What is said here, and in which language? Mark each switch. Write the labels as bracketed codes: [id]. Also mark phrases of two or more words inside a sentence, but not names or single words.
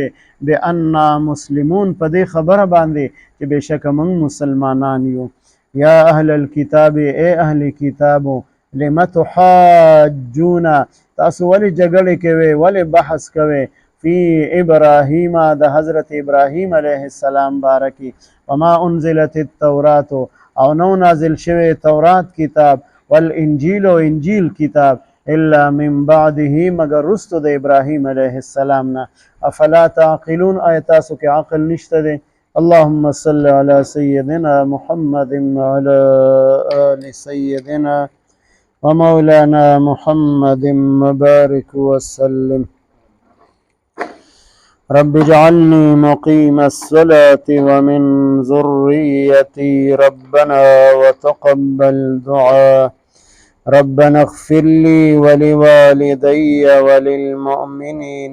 [ar] بأننا مسلمون [ps] په دې خبره باندې چې بېشکه موږ مسلمانان یو [ar] یا اهل الکتاب [ps] ای اهل کتابو [ar] لم تحاجون [ps] تاسو ولې جګړې کوئ ولې بحث کوئ [ar] فی ابراهیم [ps] د حضرت ابراهیم علیه السلام [ar] بارکی وما انزلت التورات [ps] او نو نازل شوی تورات کتاب والانجیل و انجیل کتاب [ar] الا من بعده [ps] مگر رستو د ابراهیم علیه السلام نه [ar] افلا تعقلون [ps] آیا تاسو کې عقل نشته دی [ar] اللهم صل على سيدنا محمد وعلى آل سيدنا ومولانا محمد مبارك وسلم رب اجعلني مقيم الصلاة ومن ذريتي ربنا وتقبل دعاء ربنا اغفر لي ولوالدي وللمؤمنين